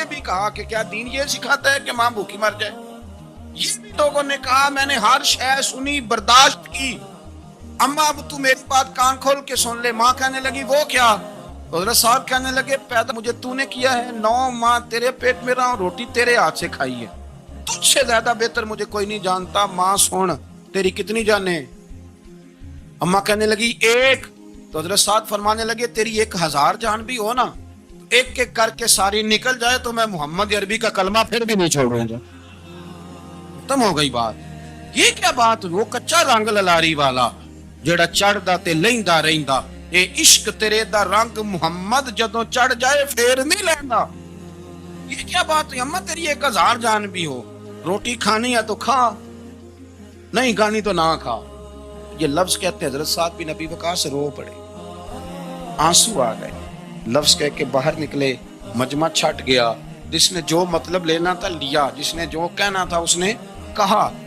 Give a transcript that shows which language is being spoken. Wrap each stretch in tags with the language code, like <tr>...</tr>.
<ur>یہ بھی کہا کہ کیا دین یہ سکھاتا ہے کہ ماں بھوکی مر جائے؟ یہ بھی لوگوں نے کہا میں نے ہر شے سنی, برداشت کی, اماں اب تو میری بات کان کھول کے سن لے. ماں کہنے لگی وہ کیا؟ حضرت صاحب کہنے لگے پیدا مجھے تو نے کیا ہے, 9 ماہ تیرے پیٹ میں رہا ہوں, روٹی تیرے ہاتھ سے کھائی ہے, تجھ سے زیادہ بہتر مجھے کوئی نہیں جانتا. ماں سن تیری کتنی جانیں؟ اماں کہنے لگی 1. تو حضرت صاحب فرمانے لگے تیری 1000 جان بھی ہو نا, ایک ایک کر کے ساری نکل جائے تو میں محمد عربی کا کلمہ پھر بھی نہیں چھوڑوں گا. ختم ہو گئی بات. یہ کیا بات,</ur> <pa>وہ کچا رنگ للاری والا ਜਿਹੜਾ ਚੜਦਾ ਤੇ ਲੈਂਦਾ ਰਹਿੰਦਾ, ਇਹ ਇਸ਼ਕ ਤੇਰੇ ਦਾ ਰੰਗ ਮੁਹੰਮਦ ਜਦੋਂ ਚੜ ਜਾਏ ਫੇਰ نہیں لینا.</pa> <ur>یہ کیا بات ہے اماں، تیری 1000 جان بھی ہو، روٹی کھانی ہے تو کھا، نہیں کھانی تو نہ کھا. یہ لفظ کہتے ہیں حضرت سعد بن ابی وقاص رو پڑے، آنسو آ گئے. لفظ کہہ کے باہر نکلے، مجمع چھٹ گیا. جس نے جو مطلب لینا تھا لیا، جس نے جو کہنا تھا اس نے کہا.</ur>